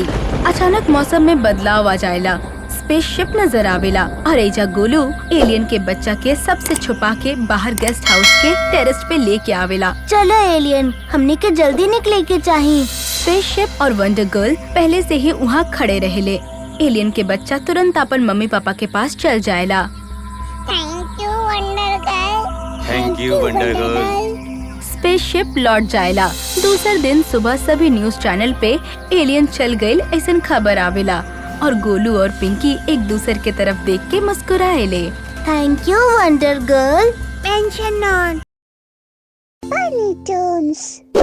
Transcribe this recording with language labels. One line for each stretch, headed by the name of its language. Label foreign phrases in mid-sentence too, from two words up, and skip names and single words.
Bhojpuri: अचानक मौसम में बदलाव आ जाएला, स्पेसशिप नजर आवेला और एजा गोलू एलियन के बच्चा के सबसे छुपा के बाहर गेस्ट हाउस के टेरेस पे लेके आवेला। चलो एलियन, हमनी के जल्दी निकले के चाहिए। स्पेसशिप और वंडर गर्ल पहले से ही वहाँ खड़े रहेले। एलियन के बच्चा तुरंत अपन मम्मी पापा के पास चल जाएला।
English: thank you wonder girl. thank you wonder girl.
Bhojpuri: स्पेसशिप लौट जाएला। दूसरे दिन सुबह सभी न्यूज चैनल पे एलियन चल गईल ऐसन खबर आवेला और गोलू और पिंकी एक दूसरे के तरफ देख के मुस्कुराएले।
English: thank you wonder girl. tension not. Tiny Toons।